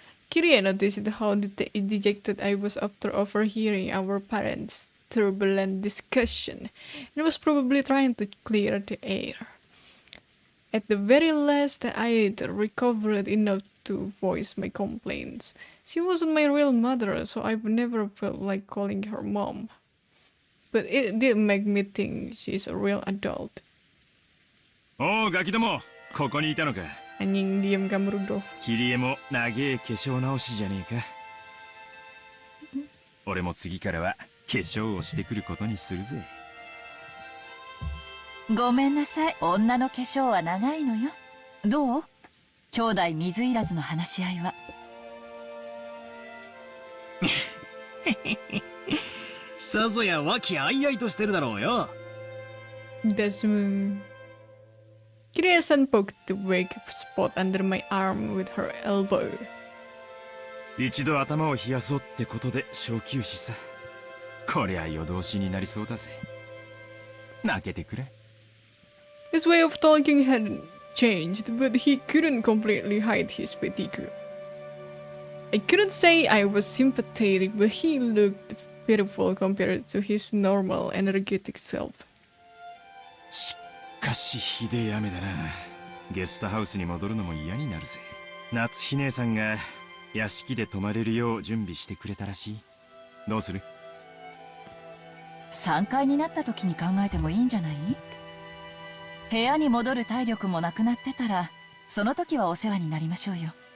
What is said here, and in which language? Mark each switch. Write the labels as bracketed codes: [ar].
[en] Kiria noticed how dejected I was after overhearing our parents' turbulent discussion, and was probably trying to clear the air. At the very last, I had recovered enough to voice my complaints. She wasn't my real mother, so I've never felt like calling her mom. But it did make me think she's a real adult. [ja] おうガキども、ここにいたのか。 [id] Anjing, diam kamu Rudolf. [ja] キリエも長え化粧直しじゃねえか。俺も次からは化粧をしてくることにするぜ。ごめんなさい、女の化粧は長いのよ。どう？兄弟水入らずの話し合いは。さぞや和気あいあいとしてるだろうよ。 Desmond. [en] Kiria-san poked the weak spot under my arm with her elbow. [ja] 一度頭を冷やそうってことで小休止さ。こりゃ夜通しになりそうだぜ。泣けてくれ。 [en] His way of talking had changed, but he couldn't completely hide his fatigue. I couldn't say I was sympathetic, but he looked pitiful compared to his normal, energetic self. [ja] しかしひでえ雨だな。ゲストハウスに戻るのも嫌になるぜ。夏日姉さんが屋敷で泊まれるよう準備してくれたらしい。どうする？ 3階になった時に考えてもいいんじゃない？部屋に戻る体力もなくなってたら、その時はお世話になりましょうよ。